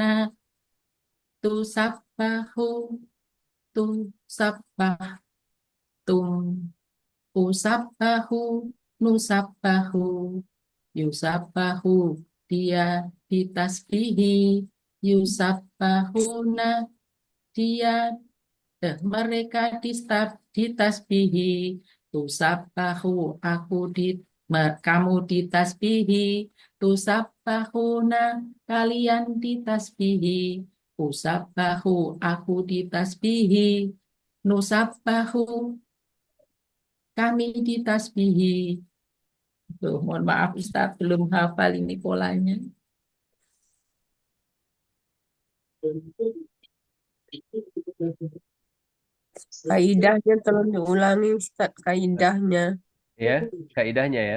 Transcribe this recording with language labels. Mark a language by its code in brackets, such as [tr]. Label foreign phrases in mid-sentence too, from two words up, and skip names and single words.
[ar] Tusabbahu, tusabbah. Tum. Usabbahu, nusabbahu. [id] Yusabbahu, dia ditasbihi. Yusabbahuna, dia mereka ditasbihi. Tusabbahu, kamu ditasbihi. Tusabbahuna, kalian ditasbihi. Usabbahu, aku ditasbihi. Nusabbahu, kami ditasbihi. Tuh, mohon maaf Ustaz, belum hafal ini polanya. Kaidahnya tolong diulangi Ustaz, kaidahnya. Ya, kaidahnya ya.